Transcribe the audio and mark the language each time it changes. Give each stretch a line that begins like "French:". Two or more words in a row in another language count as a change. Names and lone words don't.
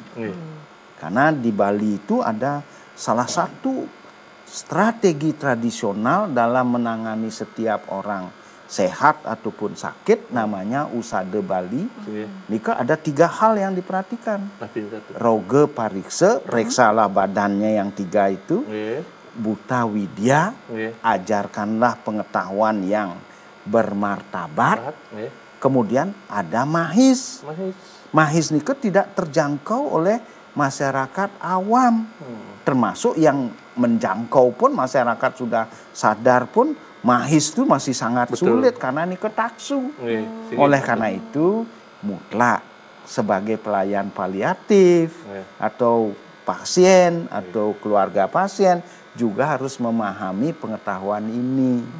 Indonesian: Karena di Bali itu ada salah satu strategi tradisional dalam menangani setiap orang sehat ataupun sakit, namanya Usade Bali. Nika ada 3 hal yang diperhatikan.
Balinese: Roge pariksa,
Indonesian: periksalah badannya yang 3 itu.
Balinese: Buta widya,
Indonesian: ajarkanlah pengetahuan yang bermartabat. Kemudian ada mahis. Mahis nika tidak terjangkau oleh masyarakat awam. Termasuk yang menjangkau pun masyarakat sudah sadar pun mahis itu masih sangat sulit karena ini ketaksu. Oleh karena itu mutlak sebagai pelayan paliatif atau pasien atau keluarga pasien juga harus memahami pengetahuan ini.